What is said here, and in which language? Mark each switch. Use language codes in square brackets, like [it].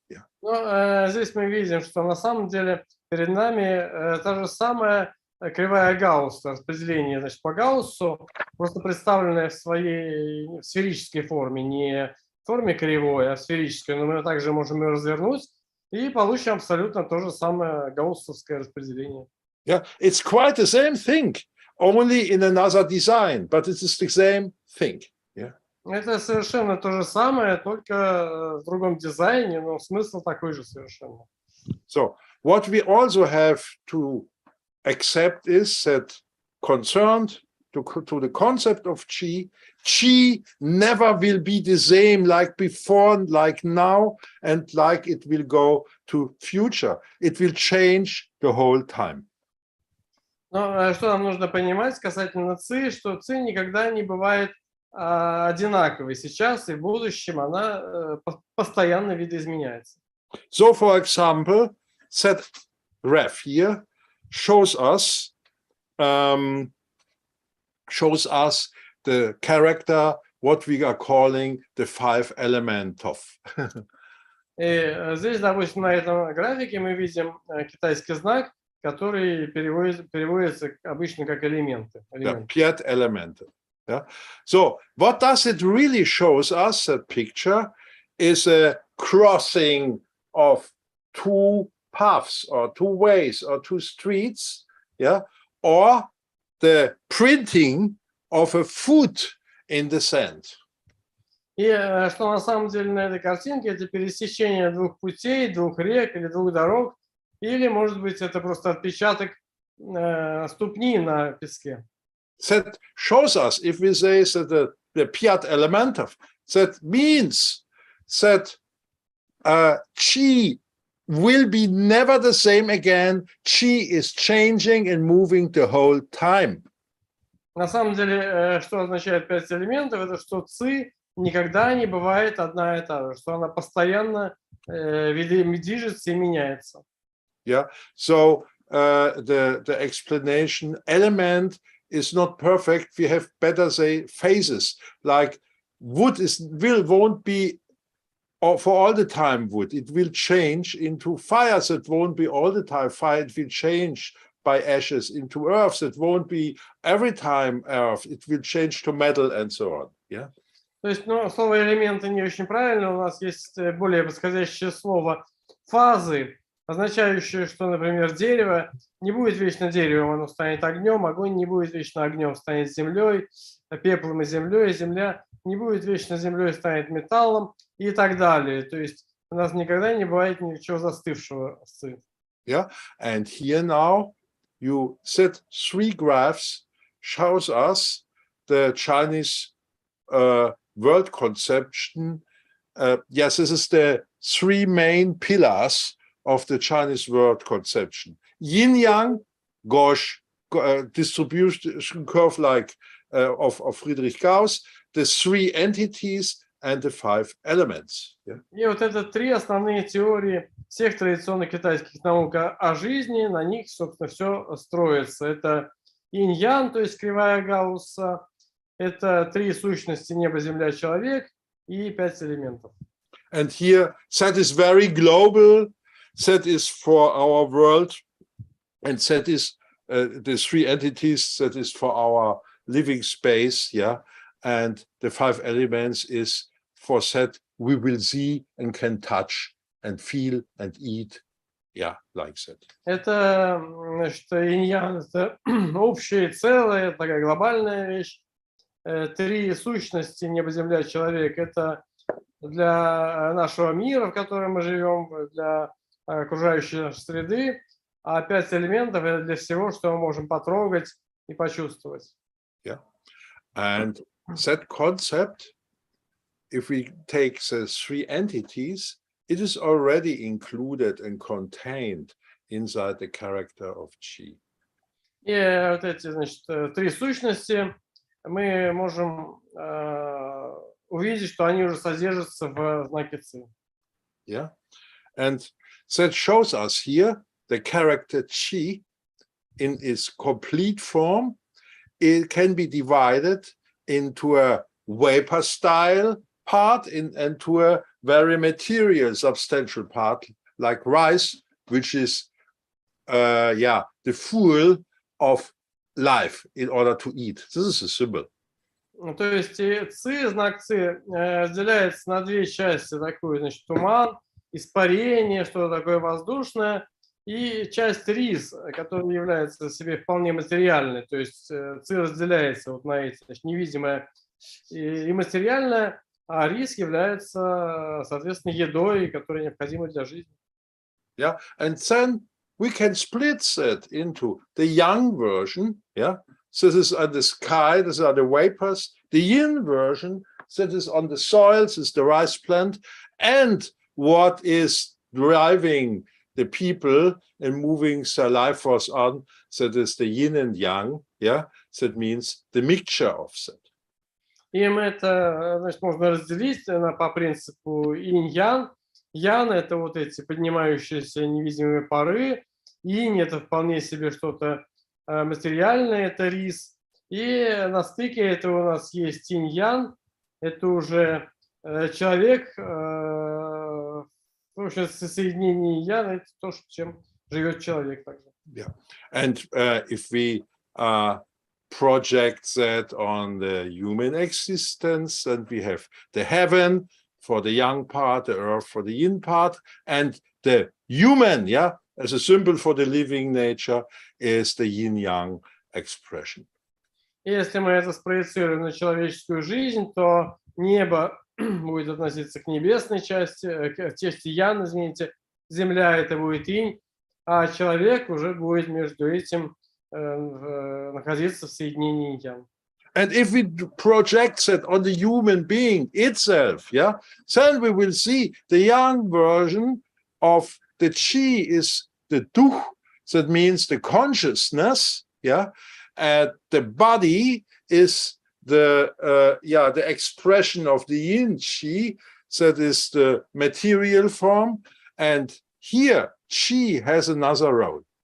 [en] Yeah. [ru] Но здесь мы видим, что на самом деле перед нами та же самая кривая Гаусса, распределение, значит, по Гауссу, просто представленное в своей сферической форме, не в форме кривой, а в сферической, но мы также можем ее развернуть и получим абсолютно то же самое гауссовское распределение. [en] Yeah, it's quite the same thing, only in another design, but it is the same thing. Yeah. [ru] Это совершенно то же самое, только в другом дизайне, но смысл такой же совершенно. [en] So what we also have to accept is that concerned to the concept of Qi, Qi never will be the same like before, like now, and like it will go to future. It will change the whole time. [ru] Но что нам нужно понимать касательно Ци, что Ци никогда не бывает одинаковой. Сейчас и в будущем она постоянно видоизменяется. [en] So, for example, that graph here shows us the character, what we are calling the five element of. [ru] И здесь, допустим, на этом графике мы видим китайский знак, который переводится обычно как элементы. [en] The piet element. Yeah. So what does it really shows us? That picture is a crossing of two paths or two ways or two streets, yeah, or the printing of a foot in the sand. [ru] И что на самом деле на этой картинке, это пересечение двух путей, двух рек или двух дорог, или, может быть, это просто отпечаток ступни на песке. [en] That shows us, if we say that the piat elementum, that means that Qi will be never the same again. Qi is changing and moving the whole time. На самом деле, что означает 5 элементов, это что Ци никогда не бывает одна и та же, что она постоянно движется и меняется. Yeah, so the explanation element is not perfect. We have better say phases, like wood won't be for all the time wood. It will change into fire. That won't be all the time fire. It will change by ashes into earth. That won't be every time earth. It will change to metal and so on. Yeah. [ru] То есть, ну, слово элементы не очень правильно. У нас есть более подходящее слово фазы, означающее, что, например, дерево не будет вечно деревом, оно станет огнем, огонь не будет вечно огнем, станет землей, пеплом и земля не будет вечно землей, станет металлом и так далее. То есть у нас никогда не бывает ничего застывшего. [en] Yeah, and here now you set 3 graphs, shows us the Chinese world conception. Yes, this is the 3 main pillars of the Chinese world conception: yin yang, gauche, distribution curve like of Friedrich Gauss, the three entities and the five elements. Yeah? [ru] И вот это три основные теории всех традиционных китайских наук о жизни, на них, собственно, все строится. Это инь-ян, то есть кривая Гаусса, это три сущности небо, земля, человек и пять элементов. [en] And here, that is very global, that is for our world, and that is the three entities, that is for our living space, yeah, and the five elements is for that we will see and can touch and feel and eat, yeah, like that. [ru] Это, значит, инь-ян, это общее целое, это такая глобальная вещь. Три сущности, небо, земля, человек, это для нашего мира, в котором мы живем, для окружающей нашей среды, а пять элементов это для всего, что мы можем потрогать и почувствовать. [en] Yeah, and that concept, if we take the three entities, it is already included and contained inside the character of Qi. [ru] И вот эти, значит, три сущности мы можем увидеть, что они уже содержатся в знаке Ци. [en] Yeah, and that shows us here the character Qi in its complete form. It can be divided into a vapor style part and to a very material substantial part like rice, which is the fuel of life in order to eat. This is a symbol. [ru] То есть Ци, знак Ци разделяется на две части, такой, значит, туман, испарение, что-то такое воздушное, и часть рис, которая является себе вполне материальной. То есть Ци разделяется вот на эти, значит, невидимое и материальное, а рис является, соответственно, едой, которая необходима для жизни. [en] Yeah, and then we can split that into the yang version. Yeah, so this is on the sky, these are the vapors. The yin version, that is on the soil, this is the rice plant, and what is driving the people and moving their life force on, that is the yin and yang. Yeah, that means the mixture of that. [ru] И это, значит, можно разделить по принципу инь-ян. Ян – это вот эти поднимающиеся невидимые пары. Инь – это вполне себе что-то материальное, это рис. И на стыке этого у нас есть инь-ян. Это уже человек, в общем, соединение ян – это то, чем живет человек также. [en] Yeah, and if we project that on the human existence, and we have the heaven for the yang part, the earth for the yin part, and the human, yeah, as a symbol for the living nature is the yin-yang expression. [ru] Если мы это спроецируем на человеческую жизнь, то небо будет относиться к небесной части, к части ян, извините, земля это будет инь, а человек уже будет между этим находиться в соединении ян. [en] And if we project that on the human being itself, yeah, then we will see the yang version of the Qi is the duh, that means the consciousness, yeah, and the body is the expression of the yin Qi, that is the material form, and here Qi has another role.